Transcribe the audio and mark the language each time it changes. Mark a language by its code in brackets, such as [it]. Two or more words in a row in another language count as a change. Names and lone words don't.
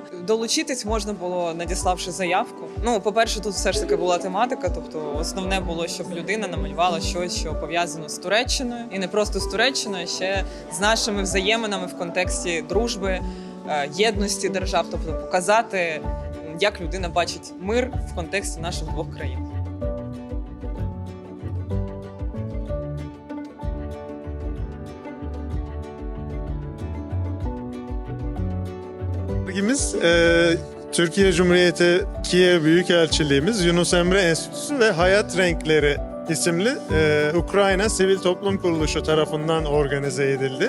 [uk] Долучитись можна було, надіславши заявку. Ну, по-перше, тут все ж таки була тематика, тобто основне було, щоб людина намалювала щось, що пов'язано з Туреччиною. І не просто з Туреччиною, а ще з нашими взаєминами в контексті дружби, єдності держав, тобто показати, як людина бачить мир в контексті наших двох країн. [tr] Sergimiz Türkiye Cumhuriyeti Kiev Büyükelçiliğimiz, Yunus Emre Enstitüsü ve Hayat Renkleri isimli Ukrayna Sivil Toplum Kuruluşu tarafından organize edildi.